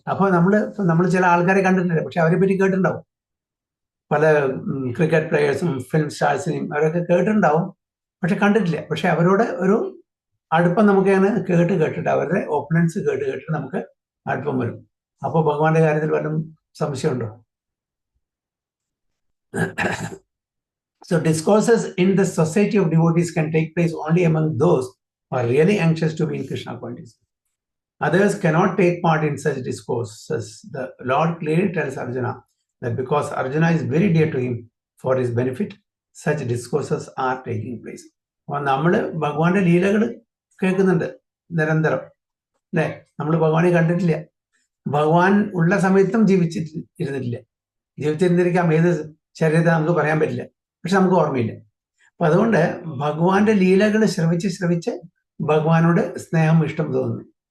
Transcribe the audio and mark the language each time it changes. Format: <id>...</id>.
<ml>അപ്പോൾ നമ്മൾ ചില ആൾക്കാരെ കണ്ടിട്ടില്ല, പക്ഷെ അവരെ പറ്റി കേട്ടിട്ടുണ്ടാവും. പല ക്രിക്കറ്റ് പ്ലെയേഴ്സും ഫിലിം സ്റ്റാർസിനെയും അവരൊക്കെ കേട്ടിട്ടുണ്ടാവും, പക്ഷെ കണ്ടിട്ടില്ല. പക്ഷെ അവരോട് ഒരു അടുപ്പം നമുക്ക് അങ്ങനെ കേട്ടിട്ട് അവരുടെ ഓപ്പുലൻസ് കേട്ടിട്ട് നമുക്ക് അടുപ്പം വരും. അപ്പോൾ ഭഗവാന്റെ കാര്യത്തിൽ വല്ലതും സംശയമുണ്ടോ?</ml> <en>So discourses in the society of devotees can take place only among those who are really anxious to be in Krishna consciousness. Others cannot take part in such discourses. The Lord clearly tells Arjuna that because Arjuna is very dear to him, for his benefit, such discourses are taking place.</en> <ml>അപ്പോൾ നമ്മൾ ഭഗവാന്റെ ലീലകൾ കേൾക്കുന്നുണ്ട് നിരന്തരം, അല്ലേ? നമ്മൾ ഭഗവാനെ കണ്ടിട്ടില്ല, ഭഗവാൻ ഉള്ള സമയത്തും ജീവിച്ചിരുന്നിട്ടില്ല. ജീവിച്ചിരുന്നിരിക്കാം, ഏത് ശരീരത്തെ നമുക്ക് പറയാൻ പറ്റില്ല, പക്ഷെ നമുക്ക് ഓർമ്മയില്ല. അപ്പൊ അതുകൊണ്ട് ഭഗവാന്റെ ലീലകൾ ശ്രവിച്ച് ഭഗവാനോട് സ്നേഹം, ഇഷ്ടം തോന്നുന്നു.</ml>